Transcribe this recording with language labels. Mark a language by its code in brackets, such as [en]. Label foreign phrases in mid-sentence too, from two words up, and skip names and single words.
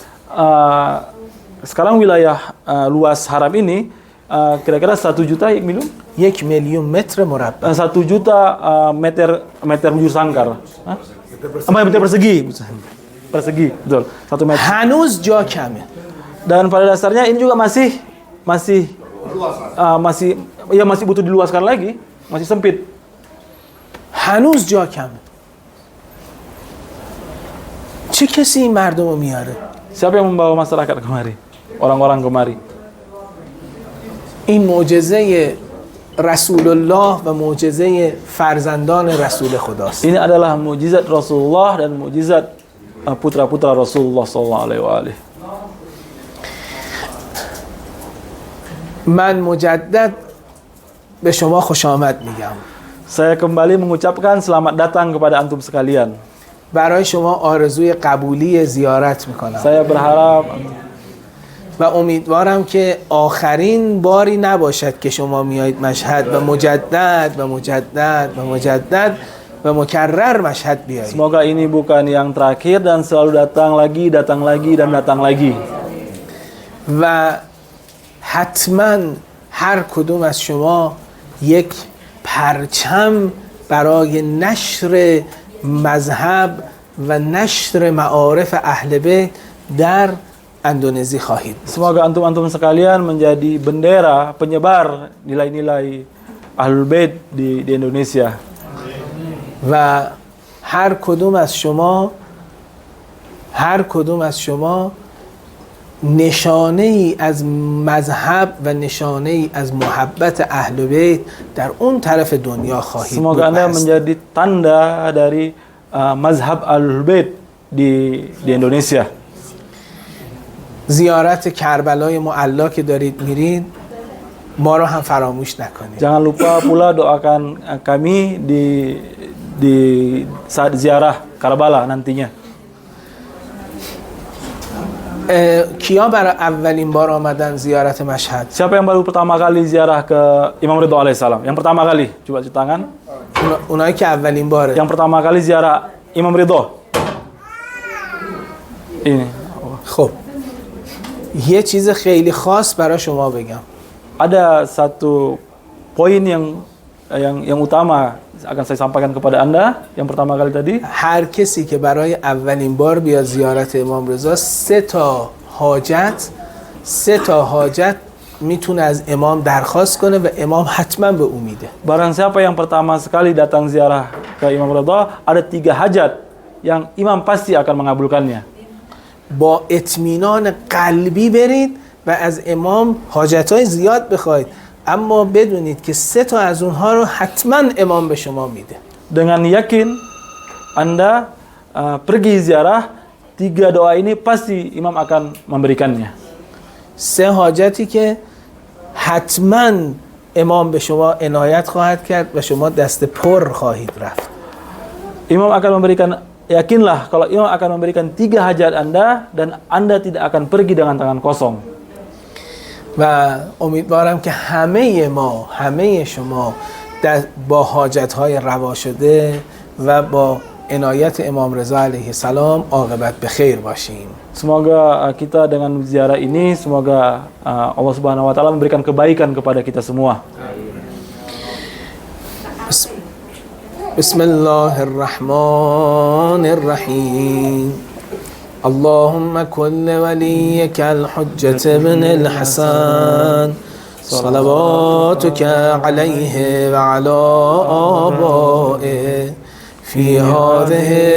[id] Sekarang wilayah luas haram ini kira-kira 1 juta miliar? [fa] 1,000,000 متر مربع. [id] 1 juta meter bujur sangkar. Meter persegi. Persegi, betul. 1 meter. [fa] هنوز جا کمه. [id] Dan pada dasarnya ini juga masih butuh diluaskan lagi, masih sempit. [fa] هنوز جا کمه. چه کسی این مردم رو میاره؟ [id] Siapa yang membawa masyarakat kemari? Orang-orang kemari. [fa] این معجزه رسول الله و معجزه فرزندان رسول خداست. [id] Ini adalah mukjizat Rasulullah dan mukjizat putra-putra Rasulullah [ar] صلى الله عليه وسلم. [fa] من مجدد به شما خوش آمد میگم. [id] Saya kembali mengucapkan selamat datang kepada antum sekalian. [fa] برای شما آرزوی قبولی زیارت میکنم. [id] Saya berharap [fa] و امیدوارم که آخرین باری نباشد که شما میایید مشهد و مجدد و مجدد و مجدد و مکرر مشهد بیایید. [id] semoga ini bukan yang terakhir dan selalu datang lagi dan datang lagi. [fa] و حتما هر کدوم از شما یک پرچم برای نشر مذهب و نشر معارف اهل بیت در اندونزی خواهید. [id] Semoga antum-antum sekalian menjadi bendera penyebar nilai-nilai Ahlul Bait di Indonesia. [fa] و هر کدوم از شما نشانه ای از مذهب و نشانه ای از محبت اهل بیت در اون طرف دنیا خواهید بود. [id] Semoga Anda menjadi tanda dari mazhab Ahlul Bait di Indonesia. [fa] زیارت کربلای معلا که دارید میرید ما رو هم فراموش نکنید. [id] Jangan lupa pula doakan kami di saat ziarah Karbala nantinya. [fa] کیا برای اولین بار آمدن زیارت مشهد؟ [id] Siapa yang baru pertama kali ziarah ke Imam Ridha alaihissalam? Yang pertama kali, coba cuci tangan. [fa] اونایی که اولین باره. [id] Yang pertama kali ziarah Imam Ridha. Ini. [fa] خب یه چیز خیلی خاص برای شما بگم. [id] ada satu poin yang utama akan saya sampaikan kepada Anda. Yang pertama kali tadi, [fa] هر کسی که برای اولین بار بیاد زیارت امام رضا سه تا حاجت میتونه از امام درخواست کنه و امام حتما به او میده. [id] barang siapa yang pertama sekali datang ziarah ke Imam Ridha, ada 3 hajat yang imam pasti akan mengabulkannya. [fa] با اطمینان قلبی برید و از امام حاجتهای زیاد بخواید، اما بدونید که 3 تا از اونها رو حتما امام به شما میده. [id] Dengan yakin Anda pergi ziarah, 3 doa ini pasti imam akan memberikannya. [fa] 3 حاجتی که حتما امام به شما عنایت خواهد کرد و شما دست پر خواهید رفت. [id] Imam akan memberikan, yakinlah kalau imam akan memberikan 3 hajat Anda dan Anda tidak akan pergi dengan tangan kosong. [fa] و امیدوارم که همه شما با حاجت‌های روا شده و با عنایت امام رضا [ar] علیه السلام [fa] عاقبت به خیر باشیم. [id] Semoga kita dengan ziarah ini, semoga Allah [ar] سبحانه وتعالى [id] memberikan kebaikan kepada kita semua. [ar] بسم الله الرحمن الرحيم اللهم كن وليك الحجة بن الحسن صلواتك عليه وعلى آبائه في هذه